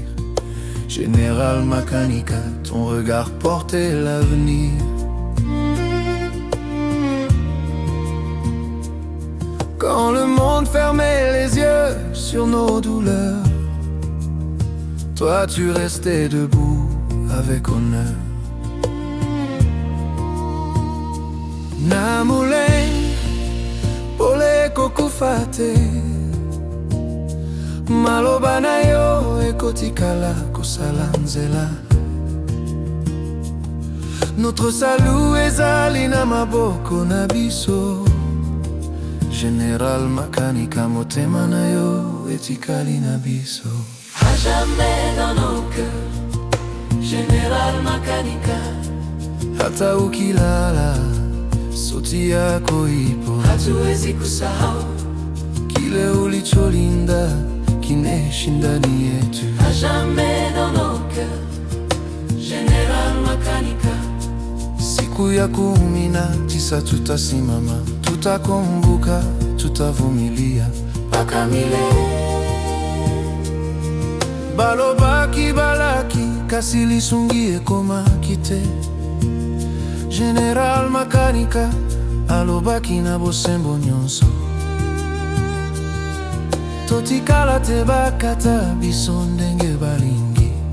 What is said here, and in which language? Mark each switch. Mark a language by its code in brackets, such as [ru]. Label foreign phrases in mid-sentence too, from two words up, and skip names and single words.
[fr] Général Makanika, ton regard portait l'avenir. Quand le monde fermait les yeux sur nos douleurs, toi tu restais debout avec honneur. [ln] Na Moulengue, pole kokufate, maloba na yo ekotikala kosala nzela. [fr] Notre salut [ln] ezali na maboko na biso. Général Makanika, motema na yo etikali na biso. [fr] à jamais dans nos cœurs, Général Makanika. [sw] Hata ukilala, sauti yako ipo. Hatuwezi kusahau. Kile ulicholinda kineshinda ni yetu. [fr] À jamais dans nos cœurs, Général Makanika. [sw] Siku ya 19 tutasimama, tutakumbuka, tutavumilia mpaka milele. [ln] Balobaki balaki kasi lisungi ekoma kite. Général Makanika alobaki na bosembo nyonso. Totikala te bakata biso ndenge balingi.